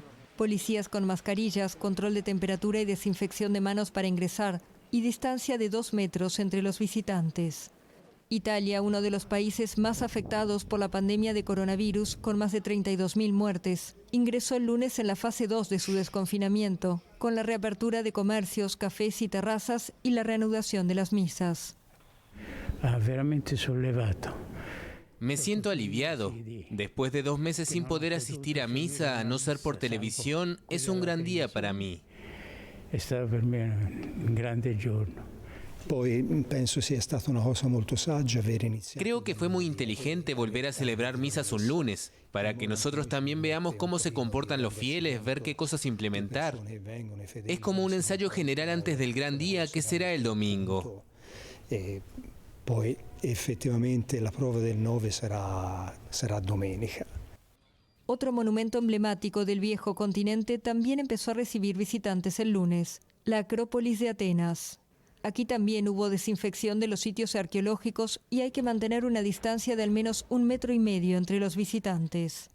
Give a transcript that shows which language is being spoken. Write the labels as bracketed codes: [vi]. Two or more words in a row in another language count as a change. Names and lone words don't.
[es] Policías con mascarillas, control de temperatura y desinfección de manos para ingresar y distancia de 2 metros entre los visitantes. Italia, uno de los países más afectados por la pandemia de coronavirus, con más de 32.000 muertes, ingresó el lunes en la fase 2 de su desconfinamiento, con la reapertura de comercios, cafés y terrazas y la reanudación de las misas. [it] Veramente sollevato. [es] Me siento aliviado. Después de 2 meses sin poder asistir a misa, a no ser por televisión, es un gran día para mí. [it] È stato per me un grande giorno. [es] Creo que fue muy inteligente volver a celebrar misas un lunes, para que nosotros también veamos cómo se comportan los fieles, ver qué cosas implementar. Es como un ensayo general antes del gran día, que será el domingo. [it] Poi effettivamente la prova del 9 sarà domenica. [es] Otro monumento emblemático del viejo continente también empezó a recibir visitantes el lunes, la Acrópolis de Atenas. Aquí también hubo desinfección de los sitios arqueológicos y hay que mantener una distancia de al menos 1,5 metros entre los visitantes.